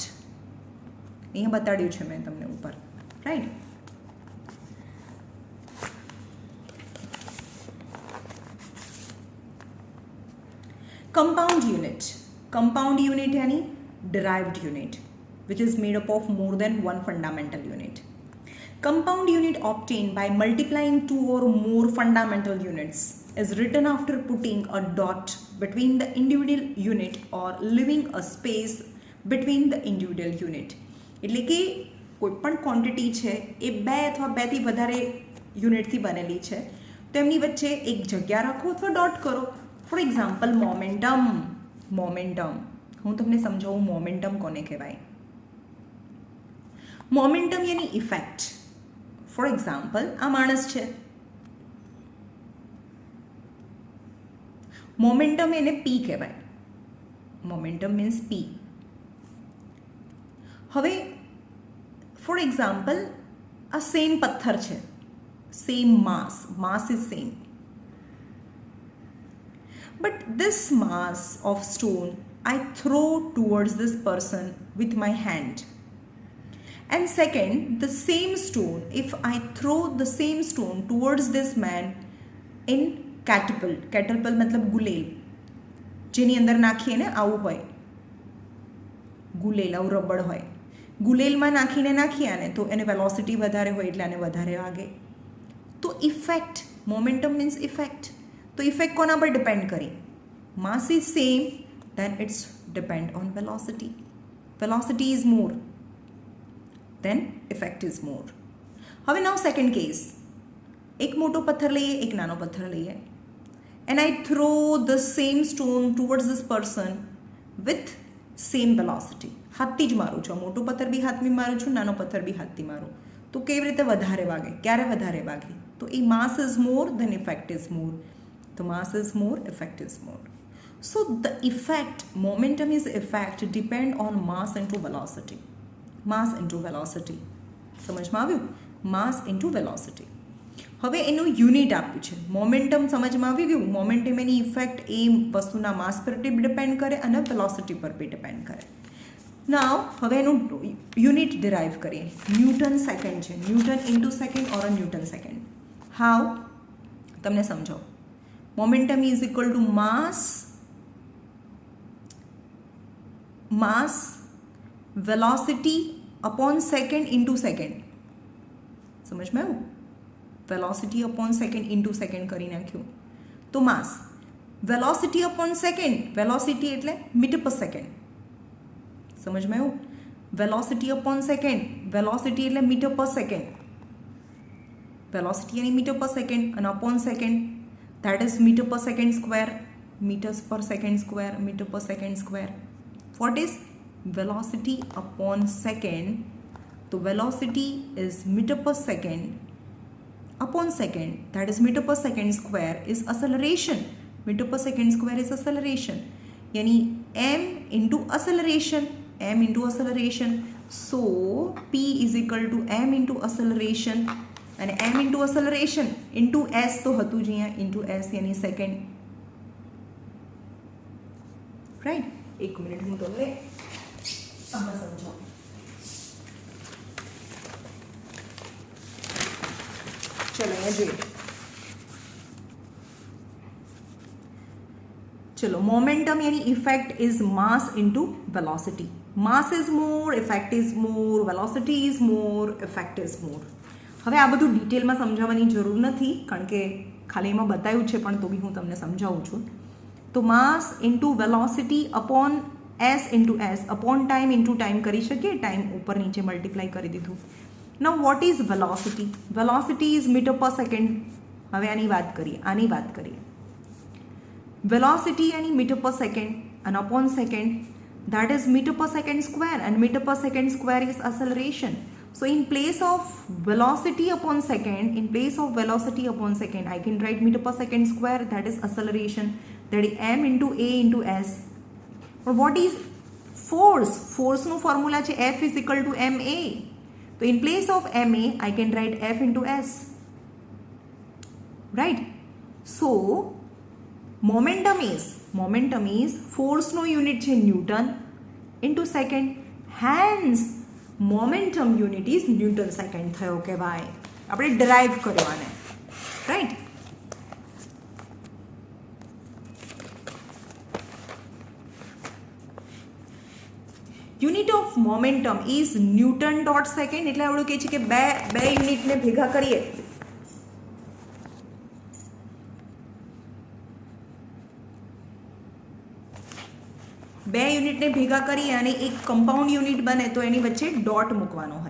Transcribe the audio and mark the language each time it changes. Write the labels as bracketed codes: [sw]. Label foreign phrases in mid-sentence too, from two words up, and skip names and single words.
[gu] અહીંયા બતાડ્યું છે મેં તમને ઉપર, રાઈટ. [en] Compound unit. Compound unit यानी derived unit, which is made up of more than one fundamental unit. Compound unit obtained by multiplying two or more fundamental units is written after putting a dot between the individual unit or leaving a space between the individual unit. [gu] એટલે કે કોઈપણ ક્વોન્ટિટી છે એ બે અથવા બેથી વધારે યુનિટથી બનેલી છે, તો એમની વચ્ચે એક જગ્યા રાખો અથવા ડોટ કરો. [en] for example [gu] મોમેન્ટમ. હું તમને સમજાવું મોમેન્ટમ કોને કહેવાય. મોમેન્ટમ યાની ઇફેક્ટ. [en] for example [gu] આ માણસ છે, મોમેન્ટમ એને પી કહેવાય. [en] momentum means P. [gu] હવે [en] for example [gu] આ સેમ પથ્થર છે, [en] same mass is same. But this mass of stone I throw towards this person with my hand. And second, the same stone, if I throw the same stone towards this man in catapult. [gu] Catapult मतलब ગુલેલ, જેની અંદર નાખીએ ને આવું હોય, ગુલેલ આવું રબડ હોય, ગુલેલમાં નાખીને નાખીએ આને તો એને વેલોસિટી વધારે હોય એટલે આને વધારે વાગે. તો ઇફેક્ટ, [en] momentum means effect. [gu] તો ઇફેક્ટ કોના પર ડિપેન્ડ કરી? [en] mass is same, then it's depend on velocity. Velocity is more, then effect is more. [gu] હવે [en] now second case, [gu] એક મોટો પથ્થર લઈએ, એક નાનો પથ્થર લઈએ, [en] and I throw the same stone towards this person with same velocity. [gu] હાથથી જ મારું છું, મોટો પથ્થર બી હાથથી મારું છું, નાનો પથ્થર બી હાથથી મારું, તો કેવી રીતે વધારે વાગે? ક્યારે વધારે વાગે? તો એ [en] mass is more, then effect is more. The mass is more, effect is more. So the effect, momentum is effect depend on mass into velocity. Mass into velocity. [gu] સમજમાં આવ્યું? [en] Mass into velocity. [gu] હવે એનું યુનિટ આપ્યું છે. મોમેન્ટમ સમજમાં આવી ગયું? મોમેન્ટમ એની ઇફેક્ટ એ વસ્તુના માસ પર ડિપેન્ડ કરે અને વેલોસિટી પર બી ડિપેન્ડ કરે. નાવ હવે એનું યુનિટ ડિરાઈવ કરીએ. [en] Newton second છે, Newton into second or a Newton second. [gu] હાઉ? તમને સમજાવું. [en] Momentum is equal to mass velocity upon second into second. [hi] समझ में आयो? [en] velocity upon second into second [gu] કરી નાખ્યું તો [en] mass. velocity upon second, velocity એટલે meter per second. [hi] સમજ में आयो? [en] velocity upon second, velocity એટલે meter per second. velocity यानी meter per second અને upon second, that is meter per second square, meters per second square, meter per second square. What is velocity upon second? So velocity is meter per second upon second, that is meter per second square is acceleration. Meter per second square is acceleration. Yani m into acceleration, m into acceleration. So P is equal to m into acceleration. [gu] અને [en] m into acceleration into s [gu] તો હતું જ અહીંયા, [en] into s [gu] યાની સેકન્ડ. રાઈટ? એક મિનિટ હું તમને આમાં સમજાવું. ચલો અહીંયા જોઈએ. [en] ચલો, મોમેન્ટમ यानी effect is mass into velocity. mass is more, effect is more, velocity is more, effect is more. [gu] હવે આ બધું ડિટેલમાં સમજાવવાની જરૂર નથી, કારણ કે ખાલી એમાં બતાવ્યું છે, પણ તો બી હું તમને સમજાવું છું. [en] તો mass into velocity upon s into s upon time into time [gu] કરી શકીએ. ટાઈમ ઉપર નીચે મલ્ટીપ્લાય કરી દીધું. [en] now what is velocity? velocity is meter per second. [gu] હવે આની વાત કરીએ. [en] વેલોસિટી यानी meter per second અને upon second, that is meter per second square, and meter per second square is acceleration. So in place of velocity upon second, I can write meter per second square, that is acceleration, that is m into a into s. But what is force? Force [gu] no formula છે [en] F is equal to ma. So in place of ma, I can write F into s. Right? So momentum is force [gu] no unit છે [en] Newton into second. Hence momentum unit is Newton second [gu] થયો કે ભાઈ આપણે ડરાઈવ કર્યો આને, રાઈટ. [en] unit of momentum is Newton dot second. [gu] એટલે આવડું કહે છે કે બે યુનિટને ભેગા કરીએ અને એક કમ્પાઉન્ડ યુનિટ બને તો એની વચ્ચે ડોટ મૂકવાનો હોય.